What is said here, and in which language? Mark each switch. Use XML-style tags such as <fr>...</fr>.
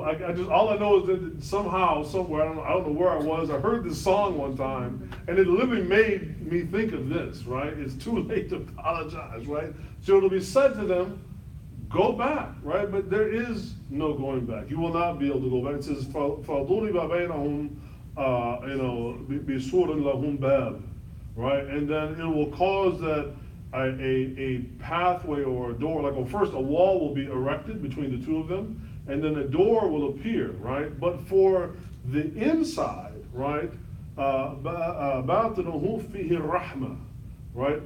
<en>I just all I know is that somehow, somewhere, I don't know where I was. I heard this song one time, and it literally made me think of this. Right? It's too late to apologize. Right? So it'll be said to them, go back. Right? But there is no going back. You will not be able to go back. It says,</en> <ar>فَضُرِبَ بَيْنَهُمْ بِسُورٍ لَهُمْ بَابٍ.</ar> <en>Right? And then it will cause that a pathway or a door, like first a wall will be erected between the two of them, and then a door will appear, right? But for the inside, right,</en> <ar>بَاطِنُهُ فِيهِ الرَّحْمَةِ,</ar> <en>right?</en>